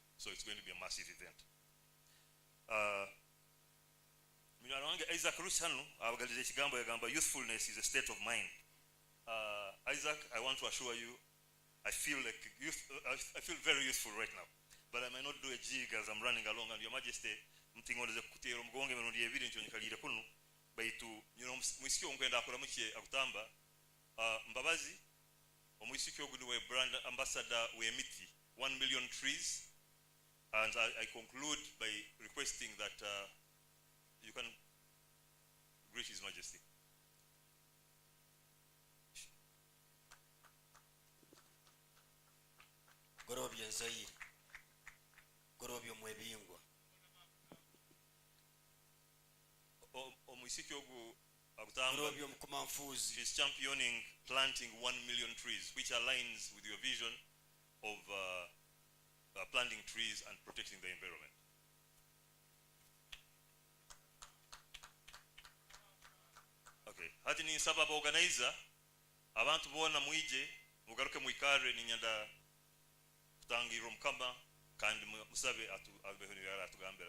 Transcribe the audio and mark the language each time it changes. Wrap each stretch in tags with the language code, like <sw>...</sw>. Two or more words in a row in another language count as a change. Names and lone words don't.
<en>So it's going to be a massive event. Isaac Rusanu, youthfulness is a state of mind. Isaac, I want to assure you, I feel very youthful right now. But I may not do a jig as I'm running along, and Your Majesty,</en> <ttj>Mbabazi, omwisiki ogu niwe</ttj> <en>brand ambassador</en> <ttj>w'emiti 1</ttj> <en>million trees. And I conclude by requesting that you can greet His Majesty.</en> <ttj>Gorobye Nzaire. Gorobye Mwebingwa. Omwisiki ogu agutamba. Gorobye Mkumanfuzi.</ttj> <en>She's championing planting 1 million trees, which aligns with your vision of planting trees and protecting the environment. Okay.</en> <ttj>Hati ni sababu organizer abantu bona mwije mugaruke mwikare ninyanda kutangiro mukama kandi musabe abehonera atugambera.</ttj>